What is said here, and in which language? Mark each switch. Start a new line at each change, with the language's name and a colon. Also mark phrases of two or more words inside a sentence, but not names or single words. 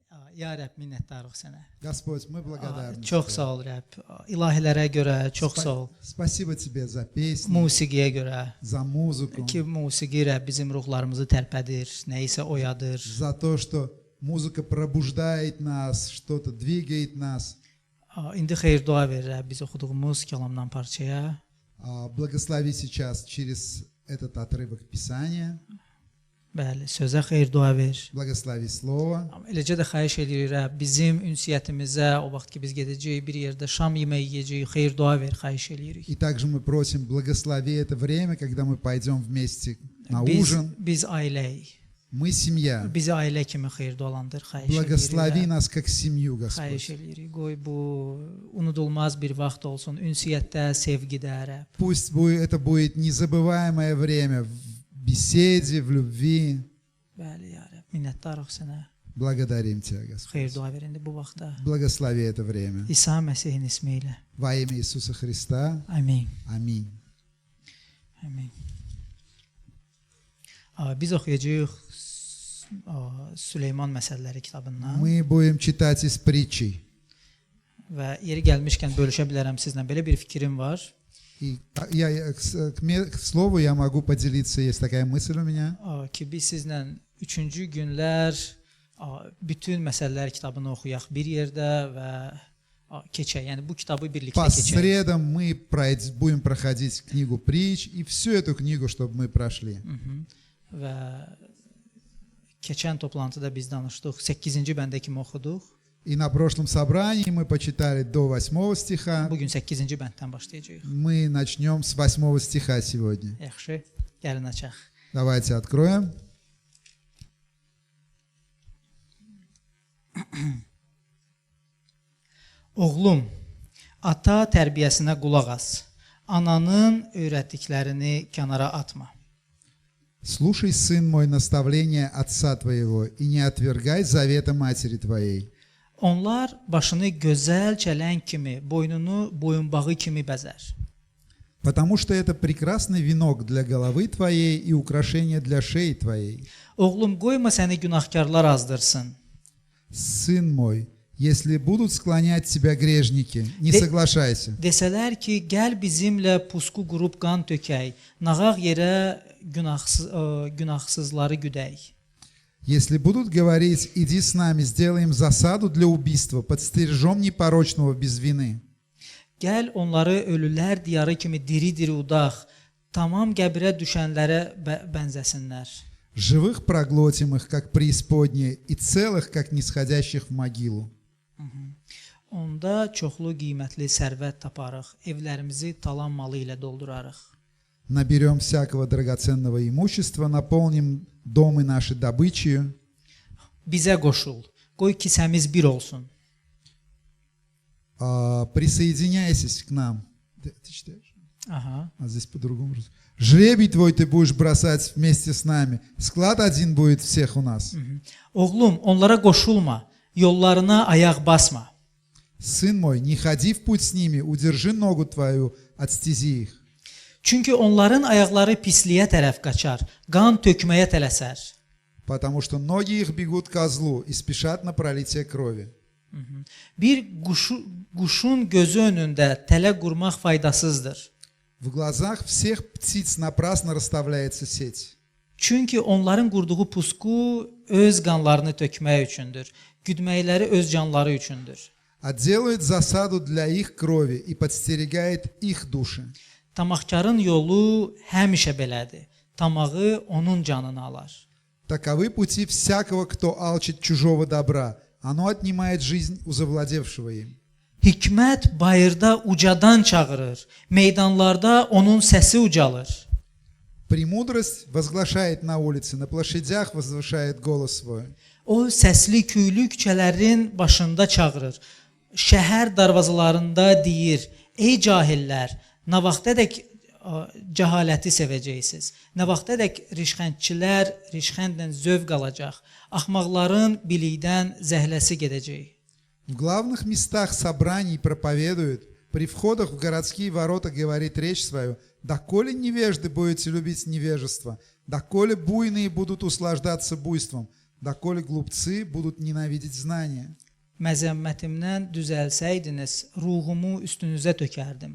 Azerbaijani: Ya Rəbb, minnətdarıq sənə.
Russian: Господь, мы благодарны
Azerbaijani: Çox
Russian: Тебе.
Azerbaijani: sağ ol Rəbb. İlahilərə görə çox sağ ol.
Russian: Спасибо Тебе за песни,
Azerbaijani: Musiqiyə görə
Russian: за mузыку,
Azerbaijani: ki, musiqi Rəbb bizim ruhlarımızı tərpədir, nəyisə oyadır.
Russian: за то, что музыка пробуждает нас, что-то двигает нас.
Azerbaijani: İndi xeyir dua ver Rəbb biz oxuduğumuz kəlamdan parçaya.
Russian: Благослови сейчас через этот отрывок Писания,
Azerbaijani: Bəli, sözə xeyir dua ver.
Russian: благослови Слово.
Azerbaijani: Amma eləcə də xahiş edirik Rəbb, bizim ünsiyyətimizə, o vaxt ki biz gedəcəyik bir yerdə şam yeməyi yeyəcəyik, xeyir dua ver, xahiş edirik.
Russian: И также мы просим, благослови это время, когда мы пойдем вместе на
Azerbaijani: Biz,
Russian: ужин.
Azerbaijani: biz ailəyik.
Russian: Мы семья.
Azerbaijani: Bizi ailə kimi xeyir dualandır, xahiş
Russian: Благослови
Azerbaijani: edirik.
Russian: нас как семью,
Azerbaijani: Xahiş
Russian: Господь.
Azerbaijani: edirik. Qoy bu unudulmaz bir vaxt olsun, ünsiyyətdə, sevgidə Rəbb.
Russian: Пусть это будет незабываемое время в беседе, в любви.
Azerbaijani: Bəli, ya Rəbb, minnətdarıq sənə.
Russian: Благодарим Тебя, Господь.
Azerbaijani: Xeyir dua ver indi bu vaxtda.
Russian: Благослови это время.
Azerbaijani: İsa Məsihin ismi ilə.
Russian: Во имя Иисуса Христа.
Azerbaijani: Amin.
Russian: Аминь.
Azerbaijani: Amin. Biz oxuyacağıq Süleyman məsələləri kitabından
Russian: Мы будем читать из притчей.
Azerbaijani: və yeri gəlmişkən bölüşə bilərəm sizlə. Belə bir fikrim var.
Russian: И к слову я могу поделиться, есть такая мысль у меня.
Azerbaijani: Ki biz sizlə 3-cü günlər bütün məsələlər kitabını oxuyaq bir yerdə və keçək. Yəni bu kitabı birlikdə
Russian: По
Azerbaijani: keçək.
Russian: средам мы будем проходить книгу притч, и всю эту книгу, чтобы мы прошли.
Azerbaijani: Və keçən toplantıda biz danışdıq. 8-ci bəndə kimi oxuduq.
Russian: И на прошлом собрании мы почитали до 8 стиха.
Azerbaijani: Bugün 8-ci bənddən başlayacağıq.
Russian: Мы начнем с 8 стиха сегодня.
Azerbaijani: Yaxşı, gəlin açaq.
Russian: Давайте откроем.
Azerbaijani: Oğlum, ata tərbiyəsinə qulaq as. Ananın öyrətdiklərini kənara atma.
Russian: «Слушай, сын мой, наставление отца твоего, и не отвергай завета матери твоей.
Azerbaijani: Onlar başını gözəl çələng kimi, boynunu boyunbağı kimi bəzər.
Russian: Потому что это прекрасный венок для головы твоей и украшение для шеи твоей.
Azerbaijani: Oğlum, qoyma səni günahkarlar azdırsın.
Russian: Сын мой, если будут склонять тебя грешники, не соглашайся.
Azerbaijani: Desələr ki, gəl bizimlə pusqu qurub qan tökək, nağaq yerə günahsızları güdək.
Russian: Если будут говорить, иди с нами, сделаем засаду для убийства, подстережем непорочного без вины.
Azerbaijani: Gəl onları ölülər diyarı kimi diri-diri udaq, tamam qəbrə düşənlərə bənzəsinlər.
Russian: Живых проглотим их, как преисподние, и целых, как нисходящих в могилу.
Azerbaijani: Onda çoxlu qiymətli sərvət taparıq, evlərimizi talan malı ilə doldurarıq.
Russian: Наберем всякого драгоценного имущества, наполним домы наши добычей.
Azerbaijani: Bizə qoşul, qoy kisəmiz bir olsun.
Russian: Присоединяйся к нам. Ты читаешь? Aha. А здесь по-другому. Жребий твой ты будешь бросать вместе с нами. Склад один будет всех у нас.
Azerbaijani: Oğlum, onlara qoşulma, yollarına ayaq basma.
Russian: Сын мой, не ходи в путь с ними, удержи ногу твою от стези их.
Azerbaijani: Çünki onların ayaqları pisliyə tərəf qaçar, qan tökməyə tələsər.
Russian: Потому что ноги их бегут ко злу и спешат на пролитие крови.
Azerbaijani: Bir quşun gözü önündə tələ qurmaq faydasızdır.
Russian: В глазах всех птиц напрасно расставляется сеть.
Azerbaijani: Çünki onların qurduğu pusqu öz qanlarını tökmək üçündür, güdməkləri öz canları üçündür.
Russian: А делает засаду для их крови и подстерегает их души.
Azerbaijani: Tamahkarın yolu həmişə belədir. Tamağı onun canını alar.
Russian: Таковы пути всякого, кто алчит чужого добра. Оно отнимает жизнь у завладевшего им.
Azerbaijani: Hikmət bayırda ucadan çağırır, meydanlarda onun səsi ucalır.
Russian: Премудрость возглашает на улице, на площадях возвышает голос свой.
Azerbaijani: O səsli küylü küçələrin başında çağırır. Şəhər darvazalarında deyir: "Ey cahillər, nə vaxtadək cəhaləti sevəcəksiniz? Nə vaxtadək rişxəndçilər rişxəndlə zövq alacaq? Axmaqların bilikdən zəhləsi gedəcək."
Russian: В главных местах собраний проповедует, при входах в городские ворота говорит речь свою: «Доколе невежды будете любить невежество, доколе буйные будут услаждаться буйством, доколе глупцы будут ненавидеть знания.
Azerbaijani: Məzəmmətimdən düzəlsəydiniz, ruhumu üstünüzə tökərdim.